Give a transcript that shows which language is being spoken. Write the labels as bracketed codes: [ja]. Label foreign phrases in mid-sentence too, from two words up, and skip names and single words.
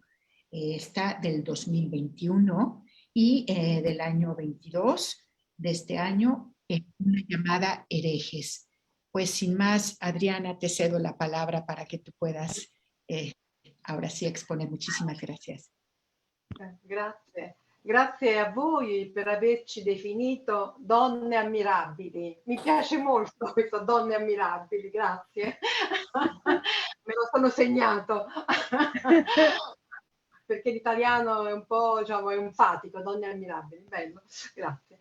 [es] Está del 2021 y del año 22 de este año, una llamada Herejes. Pues sin más, Adriana, te cedo la palabra para que tú puedas ahora sí exponer. Muchísimas gracias. [it] Grazie. Grazie a voi per averci definito donne ammirabili. Mi piace molto questo donne ammirabili, grazie. Me lo sono segnato. Perché l'italiano è un po', diciamo, è enfatico, donne ammirabili, bello, grazie.